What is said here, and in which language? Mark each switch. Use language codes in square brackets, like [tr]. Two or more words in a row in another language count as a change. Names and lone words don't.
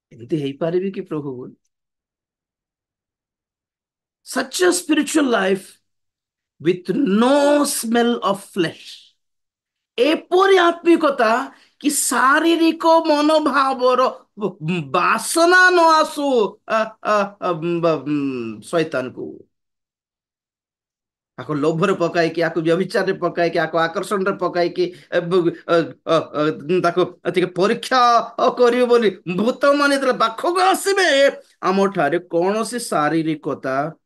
[or] ଏମିତି ହେଇପାରିବି କି ପ୍ରଭୁ? [en] Such a spiritual life with no smell of flesh. [or] ଏପରି ଆତ୍ମିକତା କି ଶାରୀରିକ ମନୋଭାବର ବାସନା ନ ଆସୁ ଶୈତାନକୁ। ଆକୁ ଲୋଭରେ ପକାଇକି, ଆକୁ ବ୍ୟଭିଚାରରେ ପକାଇକି, ଆକୁ ଆକର୍ଷଣରେ ପକାଇକି ତାକୁ ଟିକେ ପରୀକ୍ଷା କରିବେ ବୋଲି ଭୂତ ମାନେ ଯେତେବେଳେ ପାଖକୁ ଆସିବେ, ଆମଠାରେ କୌଣସି ଶାରୀରିକତା,